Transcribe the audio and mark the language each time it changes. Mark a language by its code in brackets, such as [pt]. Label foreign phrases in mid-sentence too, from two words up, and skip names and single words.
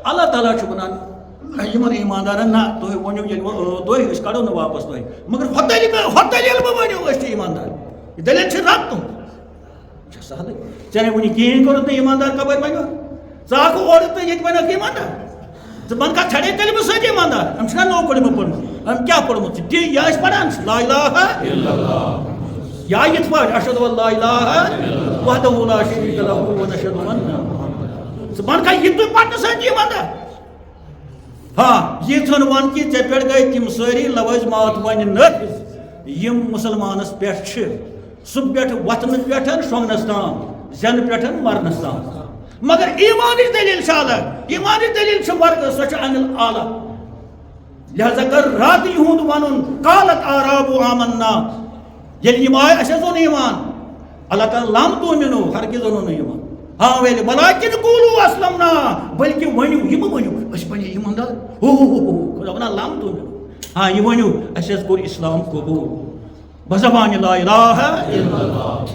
[ks] اللہ تعالیٰ چھُ وَنان یِمن ایٖماندارن نہ تُہۍ ؤنِو ییٚلہِ وۄنۍ تُہۍ أسۍ کَڑو نہٕ واپس تۄہہِ مگر ہوٚتیٚلہِ ییٚلہِ بہٕ ؤنِو أسۍ چھِ ایٖماندار یہِ دٔلیٖل چھِ رب تُہُنٛد یہِ چھا سہلٕے ژےٚ نے وٕنہِ کِہیٖنۍ کوٚرُتھ نہٕ ایٖماندار کَپٲرۍ وَنیو ژٕ آکھ اورٕ تہٕ ییٚتہِ وَنیکھ ایٖماندار ژٕ بنہٕ کَتھ چھَڑے کلمہٕ سۭتۍ ایٖماندار أمۍ چھُنہ نوٚو کلمہٕ پوٚرمُت أمۍ کیٛاہ پوٚرمُت چھُ تی یہِ ٲسۍ پَران [ar] لا اِلہَ اِلَّا اللہ [ks] یا یِتھ پٲٹھۍ [ar] اَشہدُ اَن لا اِلہَ وحدہُ لا شریٖکَ لَہُ وَنَشہدُ اَنَّ [ks] ژٕ بنہٕ کَتھ یہِ تُہۍ پَرنہٕ سۭتۍ ایٖماندار ہاں یِژھن وَن کہِ ژےٚ پٮ۪ٹھ گٔے تِم سٲری لوازمات وۄنۍ نٲفِظ یِم مُسلمانَس پٮ۪ٹھ چھِ سُہ پٮ۪ٹھ وۄتھنہٕ پٮ۪ٹھ شۄنٛگنَس تام زٮ۪نہٕ پٮ۪ٹھ مرنَس تام مگر ایٖمانٕچ دٔلیٖل چھِ الگ ایٖمانٕچ دٔلیٖل چھِ ورگہٕ سۄ چھِ اَمہِ اعلیٰ لہذا کٔر راتٕے ہُنٛد وَنُن [ar] قالت آرابُ آمنا [ks] ییٚلہِ یِم آے اَسہِ حظ اوٚن ایٖمان اللہ تعالیٰ [ar] لم تُؤمِنو [ks] ہرگز اوٚنُن نہٕ ایٖمان ہاں ویلہِ [ar] وَلاکِن قوٗلوٗ اسلمنا [ks] بٔلکہِ ؤنِو یہِ مہٕ ؤنِو أسۍ بَنے ایٖماندار خۄدا وَنان [ar] لم تُؤمِنو [ks] ہاں یہِ ؤنِو اَسہِ حظ کوٚر اِسلام قبوٗل بزبانہِ [ar] لا اِلہَ اِلَّا اللہ